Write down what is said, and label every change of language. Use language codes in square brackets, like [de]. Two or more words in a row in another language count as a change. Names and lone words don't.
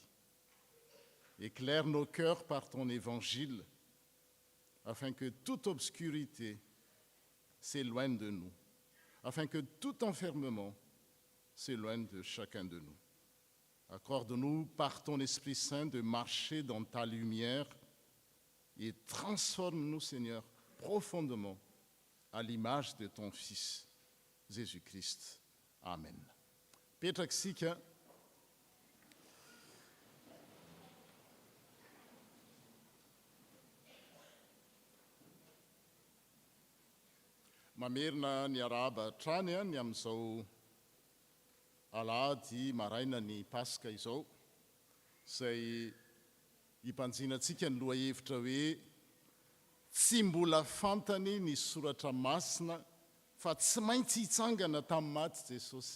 [fr] Éclaire nos cœurs par ton évangile, afin que toute obscurité s'éloigne de nous, afin que tout enfermement s'éloigne de chacun de nous. Accorde-nous par ton Esprit Saint de marcher dans ta lumière et transforme-nous, Seigneur, profondément à l'image de ton Fils, Jésus-Christ. Amen. [mg] Petraka isika mamerina ny arahaba trany ny amin'izao alahady maraina ny Pasika izao, izay himpanjinantsika ny lohahevitra hoe tsy mbola fantany ny soratra masina fa tsy maintsy hitsangana tamin'ny maty Jesosy.